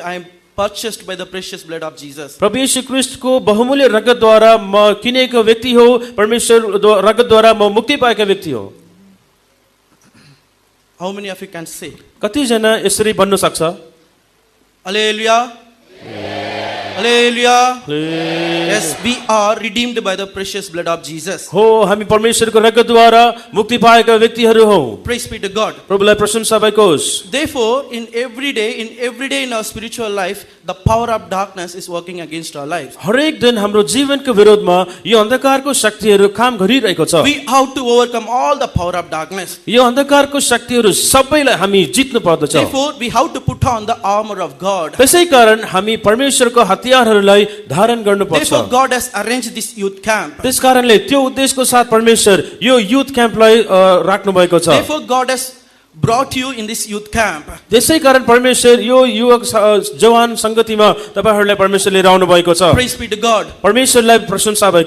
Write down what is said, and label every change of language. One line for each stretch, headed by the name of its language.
English: I am purchased by the precious blood of Jesus.
Nepali: प्रभु येशू ख्रीष्टको बहुमूल्य रगतद्वारा म किनेको व्यक्ति हो, परमेश्वर रगतद्वारा म मुक्ति पाएका व्यक्ति हो।
English: How many of you can say?
Nepali: कतिजना यसरी भन्नु सक्छ?
English: Hallelujah. Hallelujah. Yes, we are redeemed by the precious blood of Jesus.
Nepali: हो हामी परमेश्वरको रगतद्वारा मुक्ति पाएका व्यक्तिहरू हौ।
English: Praise be to God.
Nepali: प्रभुलाई प्रशंसा भएको होस्।
English: Therefore, in every day in our spiritual life, the power of darkness is working against our lives.
Nepali: हरेक दिन हाम्रो जीवनको विरोधमा यो अन्धकारको शक्तिहरू काम गरिरहेको छ।
English: We have to overcome all the power of darkness.
Nepali: यो अन्धकारको शक्तिहरू सबैलाई हामी जित्नु पर्दछ।
English: Therefore, we have to put on the armor of God.
Nepali: त्यसै कारण हामी परमेश्वरको हतियारहरूलाई धारण गर्नुपर्छ।
English: Therefore, God has arranged this youth camp.
Nepali: त्यसकारणले त्यो उद्देश्यको साथ परमेश्वर यो युथ क्याम्पलाई राख्नु भएको छ।
English: Therefore, God has brought you in this youth camp.
Nepali: त्यसै कारण परमेश्वर यो युवक जवान संगतिमा तपाईहरुलाई परमेश्वर लिएर आउनु भएको छ।
English: Praise be to God.
Nepali: परमेश्वरलाई प्रशंसा भएको